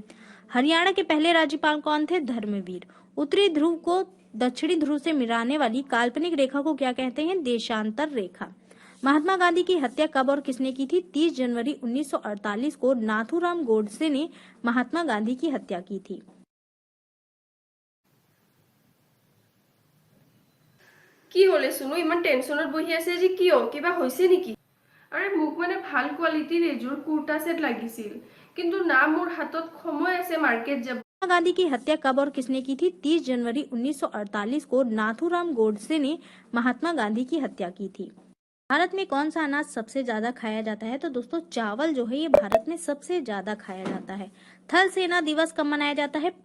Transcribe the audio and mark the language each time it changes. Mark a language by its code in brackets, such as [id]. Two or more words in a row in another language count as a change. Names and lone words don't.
[hi] हरियाणा के पहले राज्यपाल कौन थे? धर्मवीर। उत्तरी ध्रुव को दक्षिणी ध्रुव से मिलाने वाली काल्पनिक रेखा को क्या कहते हैं? देशांतर रेखा। महात्मा गांधी की हत्या कब और किसने की थी? 30 जनवरी 1948 को नाथूराम गोडसे ने महात्मा गांधी की हत्या की थी। [as] কি হলে শুনো ইমান টেনশনত বহি আছে যে কিয় কিবা হৈছে নেকি? আৰে মোক মানে ভাল কোৱালিটিৰ এযোৰ কুৰ্তা সেট লাগিছিল কিন্তু না মোৰ হাতত সময় আছে মাৰ্কেট যাব। [hi] महात्मा गांधी की हत्या कब और किसने की थी? 30 जनवरी 1948 को नाथूराम गोडसे ने महात्मा गांधी की हत्या की थी। भारत में कौन सा अनाज सबसे ज्यादा खाया जाता है? तो दोस्तों चावल जो है ये भारत में सबसे ज्यादा खाया जाता है। थल सेना दिवस कब मनाया जाता है?